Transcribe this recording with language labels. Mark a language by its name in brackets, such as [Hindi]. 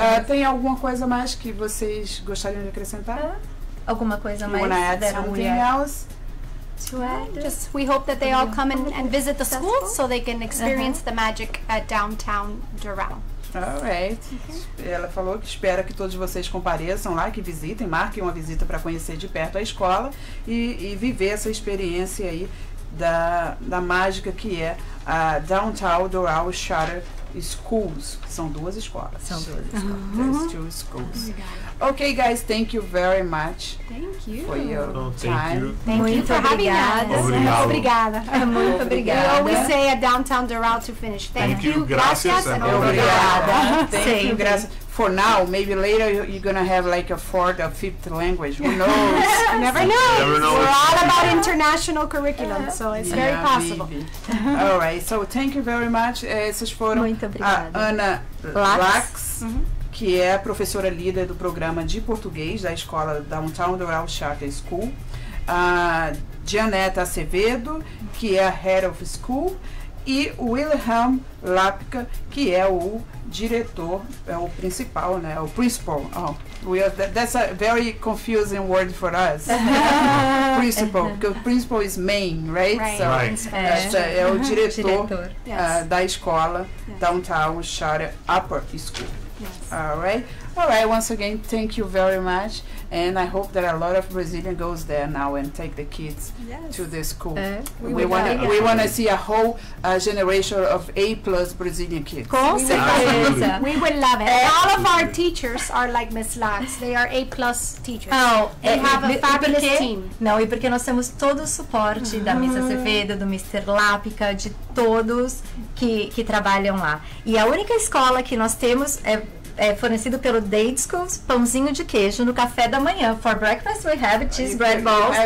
[Portuguese] Tem alguma coisa mais que vocês gostariam de acrescentar? Alguma coisa mais? [English] You wanna add something else? To add? Just we hope that they all come and visit the school so they can experience the magic at downtown Doral. Alright. [Portuguese] Ela falou que espera que todos vocês compareçam lá, que visitem, marquem uma visita para conhecer de perto a escola e viver essa experiência aí da mágica que é a Downtown Doral Charter Schools. São duas escolas. [English] There's two schools. Okay, guys, thank you very much. Thank you for your time. Thank you for having us. [Portuguese] Obrigada. Muito obrigada. [English] We always say at Downtown Doral to finish. Thank you. [Spanish] Gracias and [Portuguese] obrigada. [English] Thank you. [Spanish] Gracias. [English] For now, maybe later you're gonna have like a fourth or fifth language. Who knows? You never know. We're all about international curriculum, so it's very possible. All right. So thank you very much. [Portuguese] Essas foram a Ana Lax, que é a professora líder do programa de português da escola Downtown Doral Charter School. A Janeta Acevedo, que é a Head of School. E o Wilhelm Lapka, que é o diretor, é o principal, né? O principal. [English] That's a very confusing word for us. Principal, because principal is main, right? [Portuguese] So, é o diretor da escola Downtown Charter Upper School. [English] Yes. All right. Once again, thank you very much, and I hope that a lot of Brazilian goes there now and take the kids to the school. We want to see a whole generation of A+ Brazilian kids. Com certeza. We would love it. All of our teachers are like Miss Lax. They are A+ teachers. They have a fabulous team. [Portuguese] Não, e porque nós temos todo o suporte da Miss Azevedo, do Mr. Lapka, de todos que trabalham lá. E a única escola que nós temos é fornecido pelo Dade Schools, pãozinho de queijo no café da manhã. [English] For breakfast we have cheese bread balls.